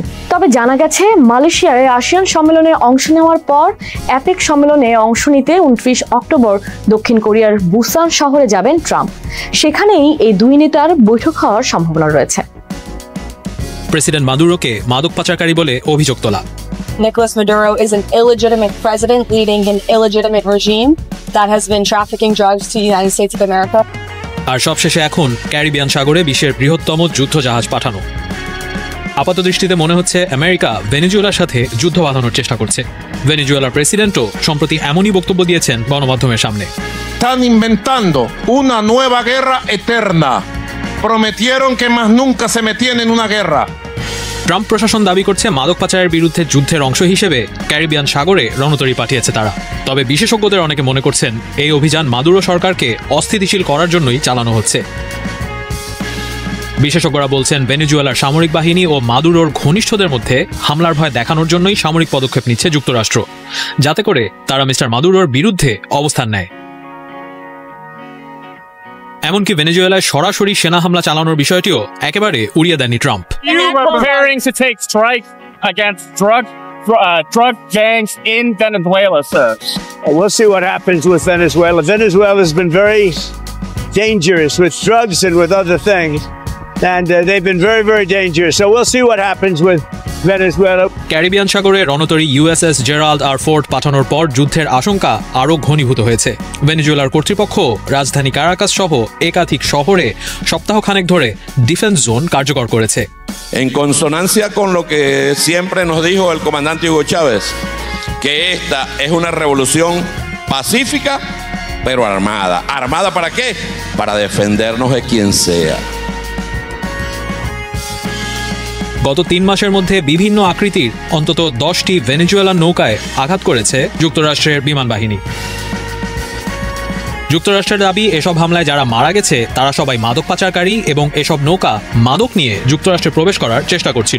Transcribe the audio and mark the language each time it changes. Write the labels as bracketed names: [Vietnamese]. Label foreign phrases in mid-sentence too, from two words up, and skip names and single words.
[Bangla] তবে জানা গেছে মালয়েশিয়ার আসিয়ান সম্মেলনে অংশ নেওয়ার পর অ্যাপেক সম্মেলনে অংশ নিতে 29 অক্টোবর দক্ষিণ কোরিয়ার বুসান শহরে যাবেন ট্রাম্প। সেখানেই এই দুই নেতার বৈঠক হওয়ার সম্ভাবনা রয়েছে। প্রেসিডেন্ট মাদুরোকে মাদক পাচারকারী বলে অভিযোগ তোলা। [English] Nicolas Maduro is an illegitimate president leading an illegitimate regime that has been trafficking drugs to the United States of America. [Bangla] আর সবশেষে এখন ক্যারিবিয়ান সাগরে বিশ্বের বৃহত্তম যুদ্ধজাহাজ পাঠানো। আপাতদৃষ্টিতে মনে হচ্ছে আমেরিকা ভেনেজুয়েলার সাথে যুদ্ধ বাঁধানোর চেষ্টা করছে। ভেনেজুয়েলার প্রেসিডেন্টও সম্প্রতি এমনই বক্তব্য দিয়েছেন গণমাধ্যমের সামনে। [Spanish] Están inventando una nueva guerra eterna. Prometieron que más nunca se metían en una guerra. [Bangla] ট্রাম্প প্রশাসন দাবি করছে মাদক পাচারের বিরুদ্ধে যুদ্ধের অংশ হিসেবে ক্যারিবিয়ান সাগরে রণতরী পাঠিয়েছে তারা। তবে বিশেষজ্ঞদের অনেকে মনে করছেন এই অভিযান মাদুরো সরকারকে অস্থিতিশীল করার জন্যই চালানো হচ্ছে। বিশেষজ্ঞরা বলছেন ভেনেজুয়েলার সামরিক বাহিনী ও মাদুরোর ঘনিষ্ঠদের মধ্যে হামলার ভয় দেখানোর জন্যই সামরিক পদক্ষেপ নিচ্ছে যুক্তরাষ্ট্র, যাতে করে তারা মিস্টার মাদুরোর বিরুদ্ধে অবস্থান নেয়। এমনকি ভেনেজুয়েলায় সরাসরি সেনা হামলা চালানোর বিষয়টিও একেবারে উড়িয়ে দেননি ট্রাম্প। [English] Preparing to take strike against drug gangs in Venezuela, sir. We'll see what happens with Venezuela. Venezuela has been very dangerous with drugs and with other things, and they've been very, very dangerous. So we'll see what happens with Venezuela. [Bangla] ক্যারিবিয়ান সাগরে রণতরী ইউএসএস জেরাল্ড আর ফোর্ড পাঠানোর পর যুদ্ধের আশঙ্কা আরও ঘনীভূত হয়েছে। ভেনেজুয়েলার কর্তৃপক্ষ রাজধানী কারাকাস সহ একাধিক শহরে সপ্তাহখানেক ধরে [English] defense zone [Bangla] কার্যকর করেছে। [Spanish] En consonancia con lo que siempre nos dijo el comandante Hugo Chávez, que esta es una revolución pacífica, pero armada. ¿Armada para qué? Para defendernos de quien sea. [Bangla] গত 3 মাসের মধ্যে বিভিন্ন আকৃতির অন্তত 10টি ভেনেজুয়েলার নৌকায় আঘাত করেছে যুক্তরাষ্ট্রের বিমান বাহিনী। যুক্তরাষ্ট্রের দাবি এসব হামলায় যারা মারা গেছে তারা সবাই মাদক পাচারকারী এবং এসব নৌকা মাদক নিয়ে যুক্তরাষ্ট্রে প্রবেশ করার চেষ্টা করছিল।